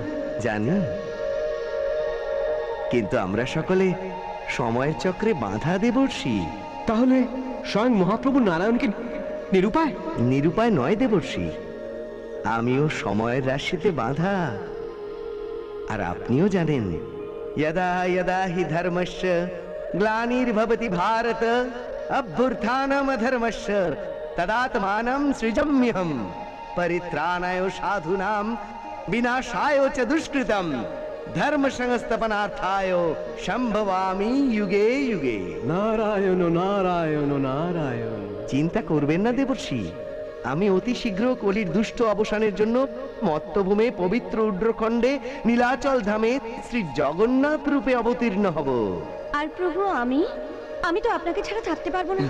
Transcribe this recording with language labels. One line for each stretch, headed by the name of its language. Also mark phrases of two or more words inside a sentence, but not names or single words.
Bangla: জানি, কিন্তু আমরা সকলে সময়ের চক্রে বাঁধা দেবর্ষি। তাহলে স্বয়ং মহাপ্রভু নারায়ণকে নিরুপায়? নিরুপায় নয় দেবর্ষি, আমিও সময়ের রাশিতে বাঁধা। আর আপনিও জানেন,
Sanskrit: यदा यदा हि धर्मस्य ग्लानिर्भवति भारत अभ्युत्थानम् अधर्मस्य तदात्मानं सृजाम्यहम् परित्राणाय साधूनां विनाशाय च दुष्कृतं धर्म संस्थापनार्थाय সম্ভবামি युगे युगे।
Bangla: নারায়ণ নারায়ণ নারায়ণ। চিন্তা করবেন না দেবর্ষি, আমি অতি শীঘ্র কলির দুষ্ট অবসানের জন্য মত্তভূমে পবিত্র উড্রখণ্ডে নীলাচল ধামে শ্রী জগন্নাথ রূপে অবতীর্ণ হব। আর প্রভু আমি তো আপনাকে ছাড়া থাকতে পারবো না।